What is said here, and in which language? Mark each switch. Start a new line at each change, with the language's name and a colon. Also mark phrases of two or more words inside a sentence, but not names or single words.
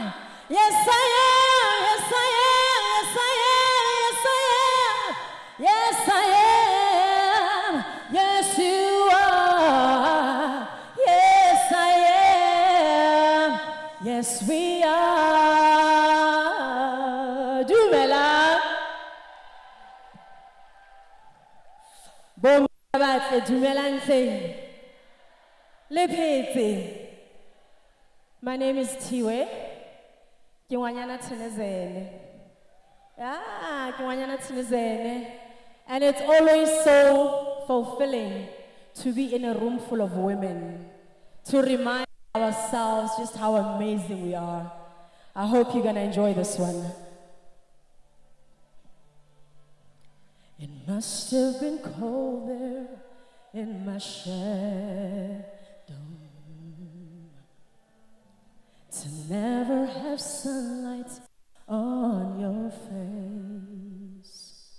English: Yes, I am. Yes, I am. Yes, I am. Yes, I am. Yes, I am. Yes, you are. Yes, I am. Yes, we are.
Southern Sotho: Dumela. Bon, batle, dumelang hleng. Le phetse.
English: My name is Tiwe.
Southern Sotho: Ke ngwanyana Thenezene. Yeah, ke ngwanyana Thenezene.
English: And it's always so fulfilling to be in a room full of women, to remind ourselves just how amazing we are. I hope you're gonna enjoy this one. It must have been cold there in my shadow to never have sunlight on your face.